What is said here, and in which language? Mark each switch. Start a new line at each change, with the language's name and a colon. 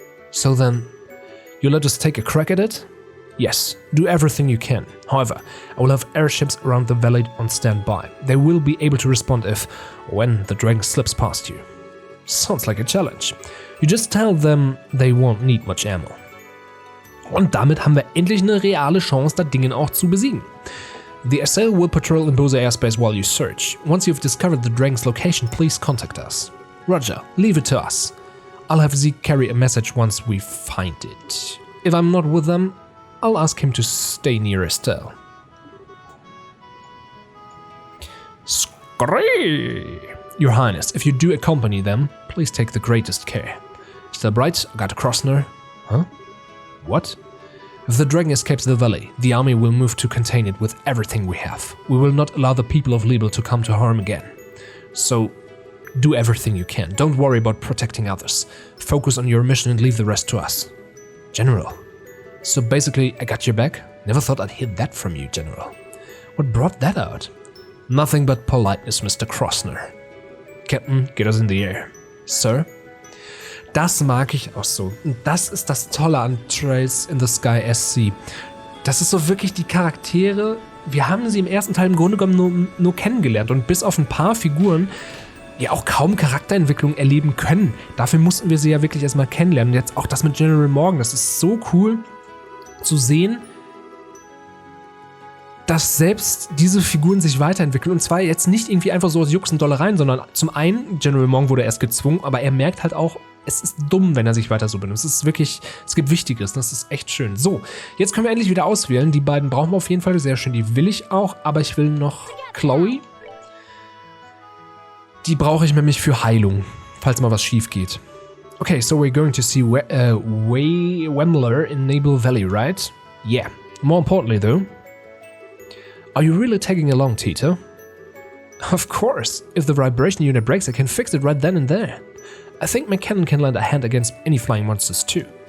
English: So then, you let us take a crack at it? Yes, do everything you can. However, I will have airships around the valley on standby. They will be able to respond when the dragon slips past you. Sounds like a challenge. You just tell them they won't need much ammo.
German: Und damit haben wir endlich eine reale Chance, das Ding auch zu besiegen.
English: The SL will patrol in Bose airspace while you search. Once you've discovered the dragon's location, please contact us. Roger, leave it to us. I'll have Zeke carry a message once we find it. If I'm not with them, I'll ask him to stay near Estelle. Scree! Your Highness, if you do accompany them, please take the greatest care. Still bright, Agatha Crossner. Huh? What? If the dragon escapes the valley, the army will move to contain it with everything we have. We will not allow the people of Liebel to come to harm again. So, do everything you can. Don't worry about protecting others. Focus on your mission and leave the rest to us. General. So basically, I got your back? Never thought I'd hear that from you, General. What brought that out? Nothing but politeness, Mr. Crossner. Captain, get us in the air. Sir?
German: Das mag ich auch so. Und das ist das Tolle an Trails in the Sky SC. Das ist so wirklich die Charaktere, wir haben sie im ersten Teil im Grunde genommen nur kennengelernt und bis auf ein paar Figuren ja auch kaum Charakterentwicklung erleben können. Dafür mussten wir sie ja wirklich erstmal kennenlernen. Und jetzt auch das mit General Morgan, das ist so cool zu sehen, dass selbst diese Figuren sich weiterentwickeln. Und zwar jetzt nicht irgendwie einfach so aus Jux und Dollereien, sondern zum einen, General Morgan wurde erst gezwungen, aber er merkt halt auch, es ist dumm, wenn er sich weiter so benutzt. Es ist wirklich, es gibt Wichtiges, das ist echt schön. So, jetzt können wir endlich wieder auswählen. Die beiden brauchen wir auf jeden Fall, sehr schön, die will ich auch, aber ich will noch Chloe. Die brauche ich nämlich für Heilung, falls mal was schief geht.
English: Okay, so we're going to see Wemler in Nable Valley, right? Yeah. More importantly though, are you really tagging along, Tita? Of course. If the vibration unit breaks, I can fix it right then and there. I think my cannon can lend a hand against any flying monsters too.